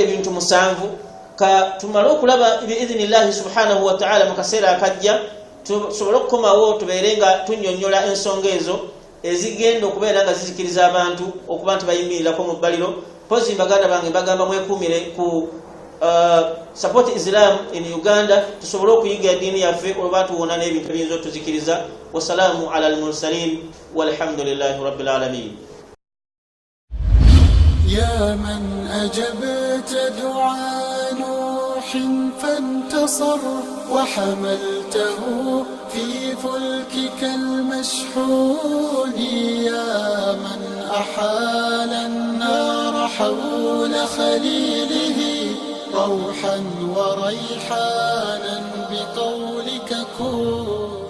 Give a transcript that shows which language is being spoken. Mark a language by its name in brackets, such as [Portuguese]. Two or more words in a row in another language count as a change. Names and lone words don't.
[Ganda] ebintu musanvu ka tumala okulaba [Arabic] بإذن الله سبحانه وتعالى [Ganda] mu kaseera akajja tusobole okukomawo tubeere nga tunnyonnyola ensonga ezo ezigenda okubeera nga zizikiriza abantu okuba nti bayimirirako mu bbaliro pozi baganda bange bagamba mwekuumire ku support Islam in Uganda tusobole okuyiga eddiini yaffe olwa tuwona n'ebintu ebiyinza otuzikiriza [Arabic] وسلام على المرسلين والحمد لله رب العالمين يا من أجبت دعاء نوح فانتصر وحملته في فلكك المشحون يا من أحال النار حول خليله روحا وريحانا بقولك كن